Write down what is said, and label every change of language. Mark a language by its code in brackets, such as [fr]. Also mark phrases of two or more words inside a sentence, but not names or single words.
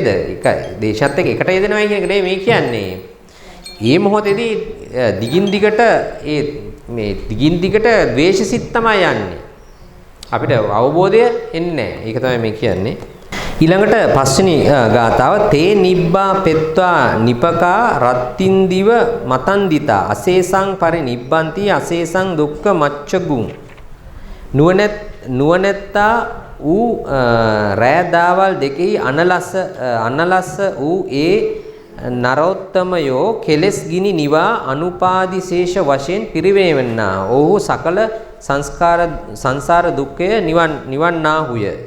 [si] එක දේශයත් එක්ක එකට යෙදෙනවා කියන එක නෙමෙයි මේ කියන්නේ. මේ මොහොතේදී දිගින් දිගට මේ දිගින් දිගට ද්වේෂසිත තමයි යන්නේ. අපිට අවබෝධය එන්නේ නැහැ. ඒක තමයි මේ කියන්නේ. ඊළඟට පස්වෙනි ගාථාව [pi] තේ නිබ්බා පෙත්වා නිපකා රත්තින්දිව මතන්දිතා අසේසං පරිනිබ්බන්ති අසේසං දුක්ඛ මච්චගුං. [si] නුවණැත්තා ඌ රෑ දාවල් දෙකෙහි අනලස ඌ ඒ නරෝත්තමයෝ කෙලස් ගිනි නිවා අනුපාදිශේෂ වශයෙන් පිරිවේවන්නා. ඔහු සකල සංසාර දුක්ඛය නිවන්නාහුය.